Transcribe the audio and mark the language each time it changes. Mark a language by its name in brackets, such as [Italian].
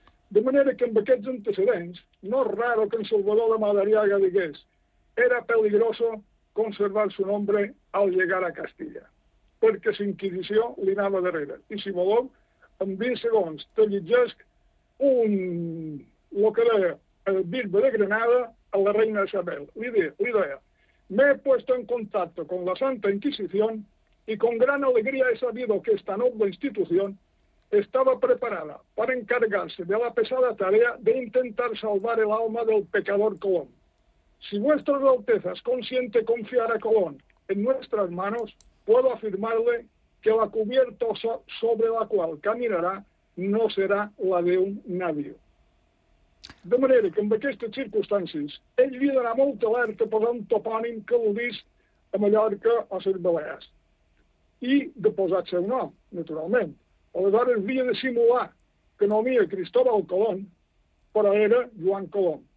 [Catalan] De manera que, amb aquests antecedents, no és raro que en Salvador de Madariaga digués [Spanish] era peligroso conservar su nombre al llegar a Castilla, [Catalan] perquè l'Inquisició li anava darrere. I, si voleu, en 20 segons, te llegesc un... lo que deia... el bisbe de Granada a la reina Isabel. Li deia, [Spanish] me he puesto en contacto con la Santa Inquisición y con gran alegría he sabido que esta noble institución estaba preparada para encargarse de la pesada tarea de intentar salvar el alma del pecador Colón. Si vuestras altezas consiente confiar a Colón en nuestras manos, puedo afirmarle que la cubierta sobre la cual caminará no será la de un navío. [Catalan] De manera que, amb aquestes circumstàncies, ell havia d'anar molt alerta per un topònim que l'udís a Mallorca o a les Balears. I de posar el seu nom, naturalment. Aleshores, havia de simular que no havia Cristóbal Colón, però era Joan Colón.